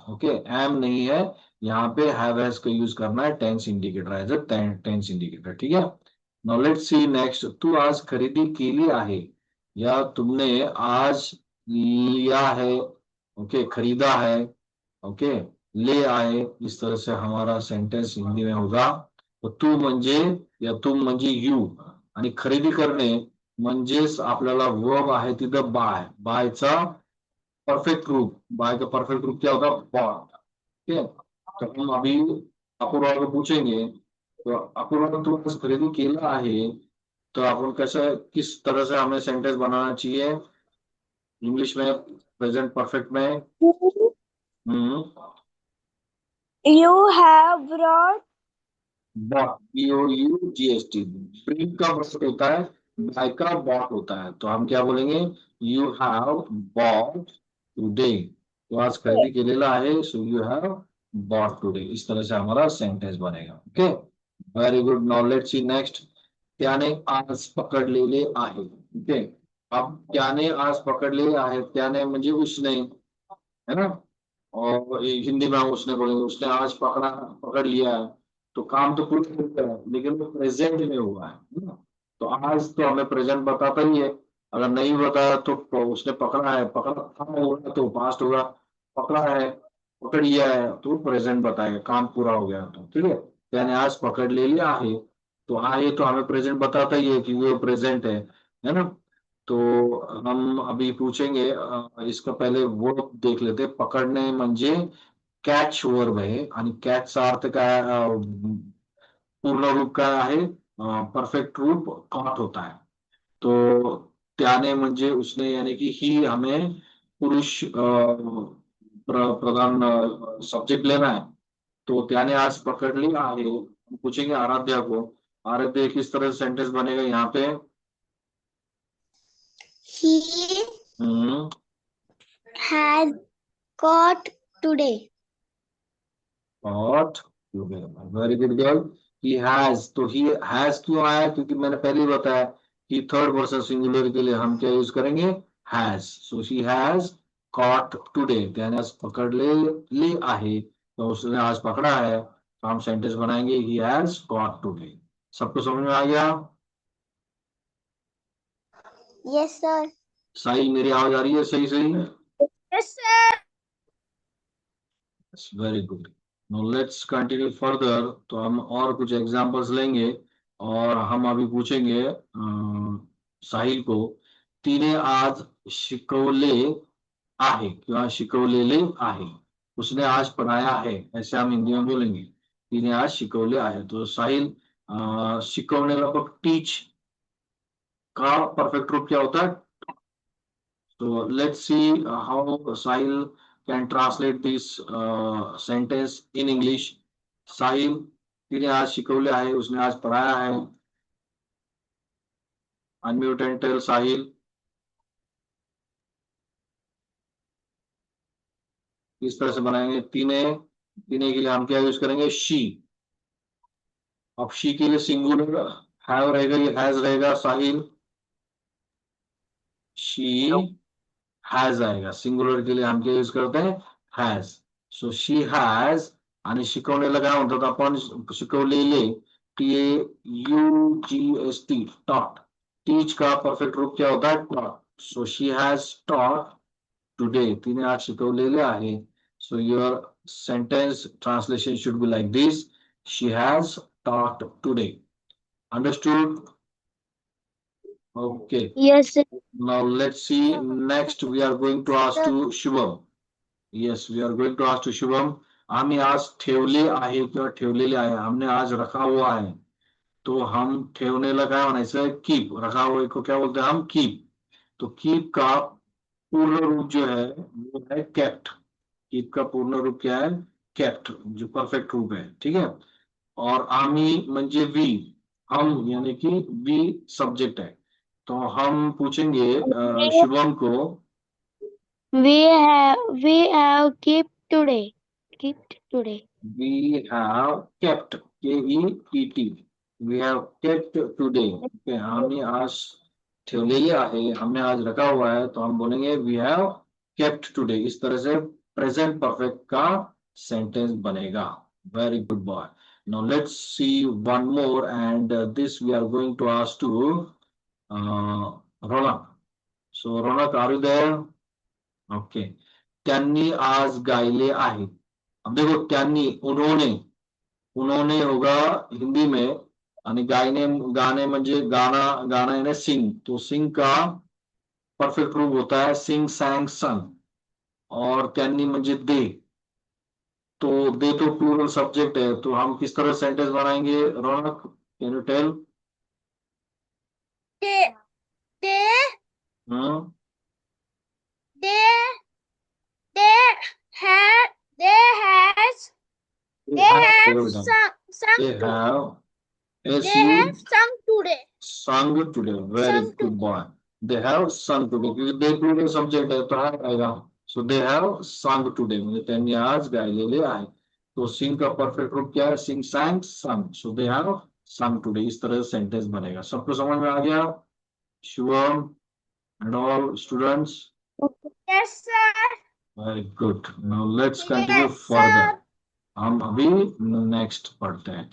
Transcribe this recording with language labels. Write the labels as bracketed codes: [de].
[hi] Okay, M नहीं है यहाँ पे, हैव हैज का यूज करना है, tense indicator as a tense indicator, ठीक है। Now let's see next. [mr] तू आज खरीदी केली आहे, [hi] या तुमने आज लिया है, ओके, खरीदा है, ओके, ले आए, इस तरह से हमारा सेंटेंस हिंदी में होगा। तो तू म्हणजे या तुम म्हणजे यू, आणि खरेदी करणे म्हणजेच आपल्याला वर्ब आहे तिथं बाय, बायचा परफेक्ट रूप, बाय का परफेक्ट रूप क्या होगा, बॉट, ठीक है। तो हम अभी अपूर्वा को पूछेंगे, तो [mr] अपूर्वा तू आज खरेदी केला आहे, [hi] तो अपन कैसे, किस तरह से हमें सेंटेंस बनाना चाहिए इंग्लिश में, प्रेजेंट परफेक्ट में? हम्म, [en] You have brought. [hi] Bot, BOUGHT, bring का बॉट होता है, बाय का बॉट होता है, तो हम क्या बोलेंगे, यू हैव बॉट टुडे, [mr] तो आज खरेदी केलेला आहे, [hi] so you have bought today, इस तरह से हमारा सेंटेंस बनेगा। [en] Okay, very good. Now let's see next. [mr] त्याने आज पकडलेले आहे, ओके। अब त्याने आज पकडलेले आहे, त्याने म्हणजे [hi] उसने, है ना, और ये हिंदी में हम उसने बोलेंगे, उसने आज पकड़ा, पकड़ लिया है, तो काम तो पूरा हो गया है, लेकिन वो प्रेजेंट में हुआ है ना। तो आज तो हमें प्रेजेंट बताता ही है, अगर नहीं बताया तो उसने पकड़ा है, पकड़ा था होगा तो पास्ट होगा, पकड़ा है, पकड़ लिया है, तो प्रेजेंट बताएगा, काम पूरा हो गया, तो ठीक है। यानी आज पकड़ ले लिया है, तो आहे तो हमें प्रेजेंट बताता ही है कि वो प्रेजेंट है ना। तो हम अभी पूछेंगे, इसका पहले वर्ब देख लेते हैं। [mr] पकडणे म्हणजे कॅच वर्ब आहे, आणि कॅचचा अर्थ काय, पूर्ण रूप काय आहे, [hi] परफेक्ट रूप कॉट होता है। तो त्याने म्हणजे उसने, यानी कि ही हमें पुरुष प्रधान सब्जेक्ट लेना है। तो [mr] त्याने आज पकड़ ली आहे, [hi] हम पूछेंगे आराध्या को, आराध्या किस तरह से सेंटेंस बनेगा यहाँ पे, [en] He has got today. Got today. Very good girl. He has, [hi] तो [en] he has [hi] क्यों आया? क्योंकि मैंने पहले ही बताया कि थर्ड पर्सन सिंगुलर के लिए हम क्या यूज करेंगे? [en] has. So she has caught today. [hi] त्याने आज पकड़ ले आहे, तो उसने आज पकड़ा है, तो हम सेंटेंस बनाएंगे [en] he has caught today. [hi] सबको समझ में आ गया? [en] Yes, sir. [hi] साहिल, मेरी आवाज आ रही है सही सही? [en] Yes, sir. Very good. Now let's continue further. [hi] तो हम और कुछ एग्जांपल्स लेंगे और हम अभी पूछेंगे साहिल को, [mr] तिने आज शिकवले आहे किंवा शिकवलेले आहे. [hi] उसने आज पढ़ाया है, ऐसे हम हिंदी में बोलेंगे. [mr] तिने आज शिकवले आहे. तो साहिल, शिकवण्याला पण [hi] टीच का परफेक्ट रूप क्या होता है? [en] So let's see how Sahil can translate this sentence in English. [hi] Sahil, [mr] तिने आज शिकवले आहे, [hi] उसने आज पढ़ाया है. [en] Unmute and tell Sahil. [hi] किस तरह से बनाएंगे? तिने, तिने के लिए हम क्या यूज करेंगे? शी. अब शी के लिए सिंगुलर हैव रहेगा या हैज रहेगा? साहिल, शी हैज आएगा. सिंगुलर के लिए हम क्या यूज करते हैं? [en] Has. So she has. [mr] आणि शिकवलेलं काय म्हणतात आपण? शिकवलेले, TAUGST, टॉट. [hi] टीच का परफेक्ट रूप क्या होता है? Taught. So she has taught today. [mr] तिने आज शिकवलेले आहे. [en] So your sentence translation should be like this: she has taught today. Understood? Okay. Yes, sir. Now let's see. Next, we are going to ask to Shubham. Yes, we are going to ask to Shubham. [mr] आम्ही आज ठेवले आहे किंवा ठेवलेले आहे. [hi] हमने आज रखा हुआ है. [mr] तो हम ठेवनेला काय म्हणायचं? [en] Keep. [hi] रखा हुए को क्या बोलते हैं हम? कीप. तो कीप का पूर्ण रूप जो है वो है केप्ट. कीप का पूर्ण रूप क्या है? केप्ट, जो परफेक्ट रूप है. ठीक है. और आम्ही म्हणजे वी, हम यानी कि वी सब्जेक्ट है. तो हम पूछेंगे शुभम को. [en] We have kept today. Kept today. We have kept, KEPT. We have kept today. [hi] Okay, [mr] हमने आज ठेवलेले आहे, [hi] हमने आज रखा हुआ है, तो हम बोलेंगे [en] we have kept today. [hi] इस तरह से प्रेजेंट परफेक्ट का सेंटेंस बनेगा. [en] Very good boy. Now let's see one more, and this we are going to ask to Ronak. So Ronak, are you there? Okay. [mr] त्यांनी आज गायले आहे. [hi] अब देखो, त्यांनी, उन्होंने, उन्होंने होगा हिंदी में, [mr] आणि गायने, गाने म्हणजे गाना, [hi] गाना यानी सिंग. तो सिंग का परफेक्ट रूप होता है सिंग, सैंग, सन. और त्यांनी म्हणजे दे. तो दे तो प्लूरल सब्जेक्ट है, तो हम किस तरह सेंटेंस बनाएंगे? [en] Raunak, can you tell? They, they, hmm. they, they had, they has, they have sung They have, they as have you sung today. sung today. Very Sung good boy. They have sung today. [hi] क्योंकि they plural subject है तो है आएगा. [en] So they have sung today. [mr] म्हणजे त्यांनी आज गायलेले आहे. [hi] तो सिंग का परफेक्ट रूप क्या है? [en] Sing, sang, sung. So they have sung today. [hi] इस तरह से सेंटेंस बनेगा. सबको समझ में आ गया? [en] Shubham and all students. Yes, sir. Very good. Now let's continue Yes, further. sir. [hi] हम अभी नेक्स्ट पढ़ते हैं.